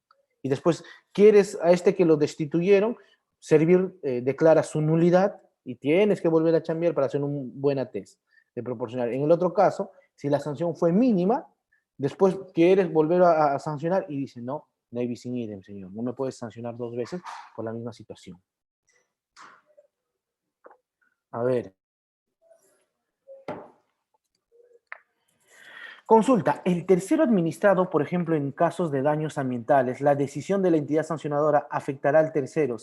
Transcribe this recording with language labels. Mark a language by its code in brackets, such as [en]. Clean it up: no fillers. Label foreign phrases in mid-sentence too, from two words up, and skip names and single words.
[es] Y después quieres a este que lo destituyeron, declara su nulidad y tienes que volver a chambear para hacer un buen test de proporcional. En el otro caso, si la sanción fue mínima, después quieres volver a sancionar y dice, no, no hay [la] bis in idem, [es] señor. No me puedes sancionar 2 veces por la misma situación. A ver. Consulta, el tercero administrado, por ejemplo, en casos de daños ambientales, la decisión de la entidad sancionadora afectará al tercero.